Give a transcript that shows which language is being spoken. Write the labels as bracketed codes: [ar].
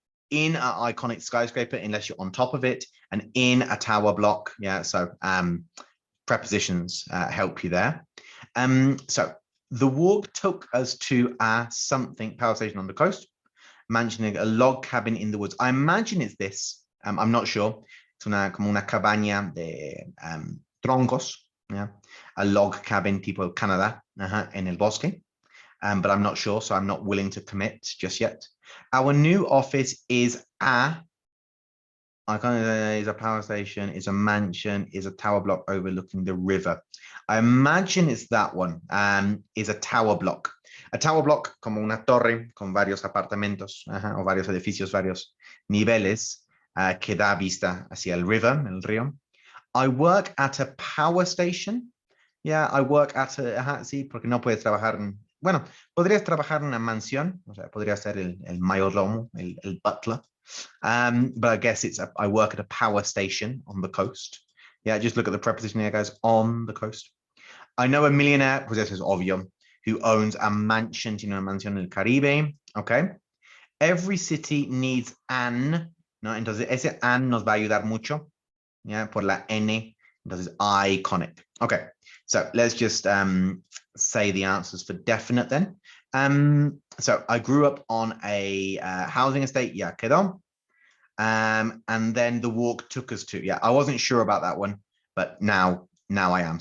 [en] In an iconic skyscraper unless you're on top of it, and in a tower block. Yeah, so prepositions help you there. So the walk took us to a something power station on the coast, mentioning a log cabin in the woods. I imagine it's this. I'm not sure. [es] It's como una cabaña de troncos. [en] Yeah, a log cabin tipo Canada en el bosque. But I'm not sure, so I'm not willing to commit just yet. Our new office is a power station, is a mansion, is a tower block overlooking the river. I imagine it's that one, is a tower block. [es] A tower block, como una torre con varios apartamentos, o varios edificios, varios niveles, que da vista hacia el river, el río. [en] I work at a power station. [es] Yeah, I work at a, sí, porque no puedes trabajar en, bueno, podrías trabajar en una mansión, o sea, podría ser el mayordomo, el butler. [en] But I guess it's I work at a power station on the coast. Yeah, just look at the preposition here, guys, on the coast. I know a millionaire, pues eso es obvio, who owns a mansion, you know, a mansión en el Caribe. Okay. Every city needs an, ¿no? [es] Entonces, ese an nos va a ayudar mucho. Yeah, por la N, entonces iconic. [en] Okay, so let's just say the answers for definite then. So I grew up on a housing estate, yeah, quedó. And then the walk took us to, yeah, I wasn't sure about that one, but now I am.